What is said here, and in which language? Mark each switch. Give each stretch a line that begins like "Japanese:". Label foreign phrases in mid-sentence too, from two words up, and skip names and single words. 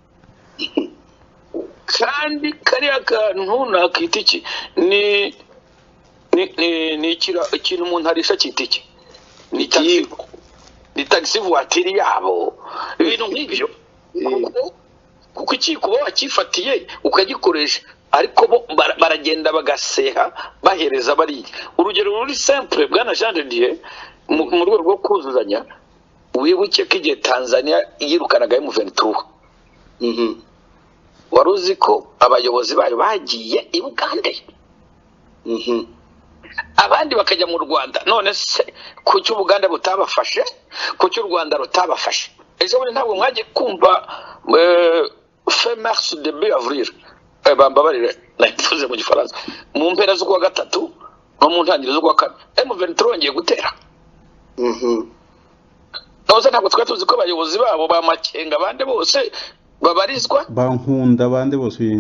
Kinyarwanda: kandi kariya kantu nakita iki ni ikintu umuntu arisha cyita iki ni taxi voiture yabo ibintu nk'ibyo kuko iki kuba wakifatiye ukagikoresha ariko bo baragenda bagaseha bahereza bari urugero ruri simple bwana Jean de Dieu mu rwego rwo kuzuzanya wibuke ko igihe Tanzania yirukanaga M23 waruzi ko abayobozi bayo bagiye i Buganda abandi bakajya mu Rwanda none se ku cyo Buganda butabafashe ku cyo Rwanda rutabafashe ejo bundi ntabwo mwagiye kumva
French: fin mars début avril
Kinyarwanda: bambabarire nayifuze mu gifaransa mu mpera zo kwa gatatu no mu ntangiriro zo kwa kane M23 ngiye gutera Nose ntabwo twari tuzi ko abayobozi babo bamakenga abandi bose babarizwa bankunda abandi bose